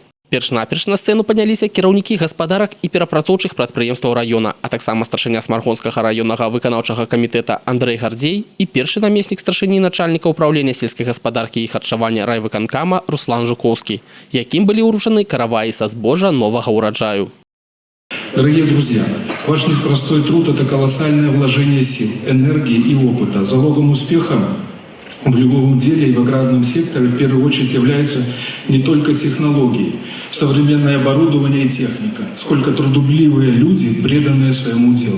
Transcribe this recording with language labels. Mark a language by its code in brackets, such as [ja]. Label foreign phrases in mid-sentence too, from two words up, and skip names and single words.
[be] Перш-наперш на сцэну падняліся кіраўнікі гаспадарак і перапрацоўчых прадпрыемстваў раёна, а таксама старшыня Смаргонскага раённага выканаўчага камітэта Андрэй Гардзей і першы намеснік старшыні начальніка ўпраўлення сельскай гаспадаркі і харчавання райвыканкама Руслан Жуковскі, якім былі ўручаны караваі са збожжа новага ўраджаю. [ru] Дорогие друзья, ваш непростой труд – это колоссальное вложение сил, энергии и опыта. Залогом успеха в любом деле и в аграрном секторе в первую очередь являются не только технологии, современное оборудование и техника, сколько трудолюбивые люди, преданные своему делу.